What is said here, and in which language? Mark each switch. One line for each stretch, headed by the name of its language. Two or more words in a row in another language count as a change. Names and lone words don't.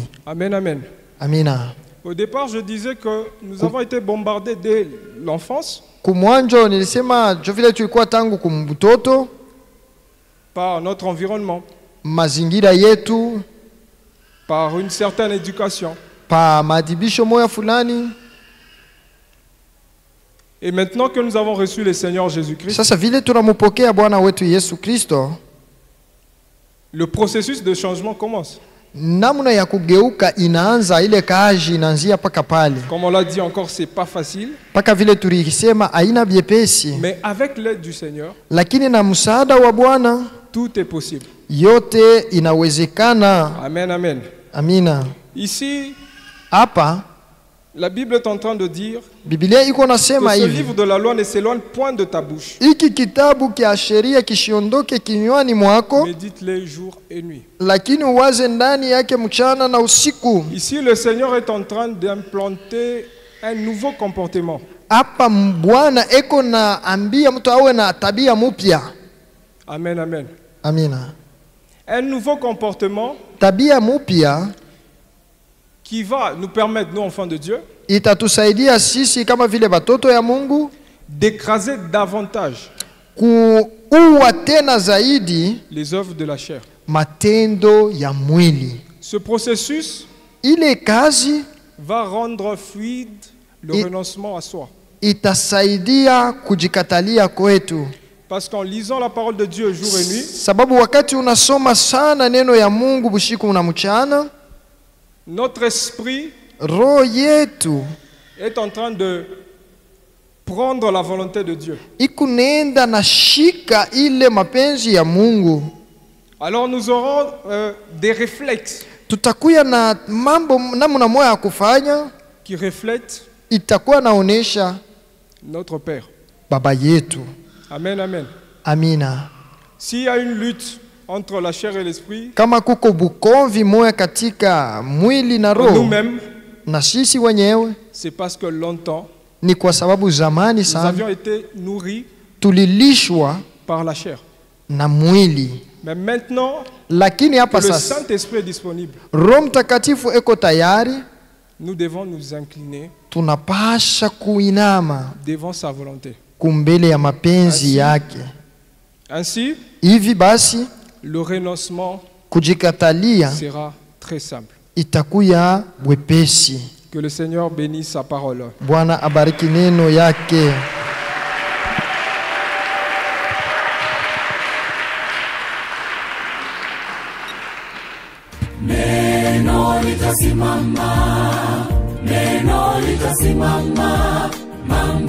French: Amen, amen.
Swahili: Amina.
French: Au départ, je disais que nous avons été bombardés dès l'enfance
Swahili: Kumwanjo nilisema jo vile tulikuwa tangu kumbutoto,
French: par notre environnement,
Swahili: mazingira yetu,
French: par une certaine éducation.
Swahili: pa maadibisho moya fulani.
French: Et maintenant que nous avons reçu le Seigneur Jésus-Christ,
Swahili: Sasa vile tunamupokea Bwana wetu Yesu Kristo,
French: le processus de changement commence.
Swahili: namna ya kugeuka inaanza, ile kazi inaanzia paka pale.
French: Comme on l'a dit encore, c'est pas facile,
Swahili: Paka vile tulisema haina byepesi,
French: mais avec l'aide du Seigneur,
Swahili: lakini na msaada wa Bwana
French: tout est possible.
Swahili: yote inawezekana.
French: Amen, amen.
Swahili: Amina.
French: Ici,
Swahili: Hapa
French: la Bible est en train de dire
Swahili: Biblia iko nasema
French: que ce
Swahili: hivi:
French: livre de la loi ne s'éloigne point de ta bouche.
Swahili: hiki kitabu kia sheria kishiondoke kinywani mwako,
French: Médite-les jour et nuit.
Swahili: lakini uwaze ndani yake mchana na usiku.
French: Ici, le Seigneur est en train d'implanter un nouveau comportement.
Swahili: Hapa Bwana eko na ambia mtu awe na tabia mupya.
French: Amen, amen.
Swahili: Amina.
French: Un nouveau comportement
Swahili: Tabia mupya
French: qui va nous permettre, nous enfants de Dieu,
Swahili: itatusaidia sisi kama vile batoto ya Mungu
French: d'écraser davantage
Swahili: kuua tena zaidi
French: les œuvres de la chair.
Swahili: matendo ya mwili.
French: Ce processus
Swahili: Ile kazi
French: va rendre fluide le Et- renoncement à soi.
Swahili: itasaidia kujikatalia kwetu,
French: Parce qu'en lisant la parole de Dieu jour et nuit,
Swahili: sababu wakati unasoma sana neno ya Mungu bushiku na mchana,
French: notre esprit
Swahili: roho yetu
French: est en train de prendre la volonté de Dieu.
Swahili: ikunenda na shika ile mapenzi ya Mungu.
French: Alors nous aurons des réflexes
Swahili: Tutakuya na mambo namna moya ya kufanya,
French: qui reflètent
Swahili: itakuwa naonesha
French: notre Père.
Swahili: baba yetu.
French: Amen, amen.
Swahili: Amina.
French: S'il y a une lutte entre la chair et l'esprit,
Swahili: Kama kuko bukomvi moya katika mwili na roho
French: nous-mêmes,
Swahili: na sisi wenyewe,
French: c'est parce que longtemps,
Swahili: ni kwa sababu zamani
French: nous
Swahili: sana
French: avions été nourris
Swahili: tulilishwa
French: par la chair.
Swahili: na mwili,
French: Mais maintenant
Swahili: lakini
French: que
Swahili: hapa
French: le
Swahili: sasa
French: Saint-Esprit est disponible,
Swahili: Roho Mtakatifu eko tayari,
French: nous devons nous incliner
Swahili: tunapasha kuinama
French: devant sa volonté.
Swahili: kumbele ya mapenzi yake.
French: Ainsi,
Swahili: Hivi basi
French: le renoncement
Swahili: kujikatalia
French: sera très simple.
Swahili: itakuya wepesi.
French: Que le Seigneur bénisse sa parole.
Swahili: Bwana abariki neno yake. Neno litasimama, neno litasimama, mambo